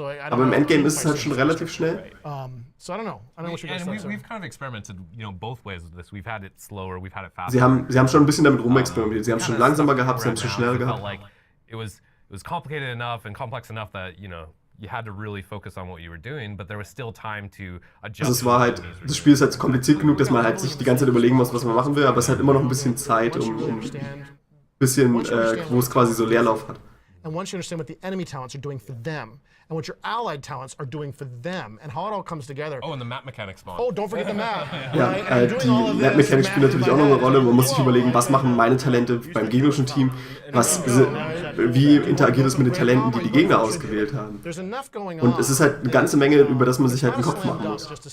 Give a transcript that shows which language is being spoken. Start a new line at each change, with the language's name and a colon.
German: Aber im Endgame ist es halt schon relativ schnell.
English: So I don't know what you guys And think. we've kind of experimented, both ways with this. We've had it slower, we've had it faster.
German: Sie haben schon ein bisschen damit rumexperimentiert. Sie haben es schon langsamer gehabt, Sie haben es schon schneller gehabt.
English: Like it was complicated enough and complex enough that you had to really focus on what you were doing, but there was still time to adjust.
German: Also es war halt, das Spiel ist halt kompliziert genug, dass man halt sich die ganze Zeit überlegen muss, was man machen will, aber es hat immer noch ein bisschen Zeit, um bisschen, wo es quasi so Leerlauf hat.
English: And once you understand what the enemy talents are doing for them, and what your allied talents are doing for them, and how it all comes together. Oh, and the map mechanics spawn. Oh, don't forget the map.
German: Ja, die Map-Mechanik spielt natürlich auch noch eine Rolle. Man muss sich überlegen, was machen meine Talente beim gegnerischen Team, wie interagiert es mit den Talenten, die die Gegner ausgewählt haben. Und es ist halt eine ganze Menge, über das man sich halt einen Kopf machen muss.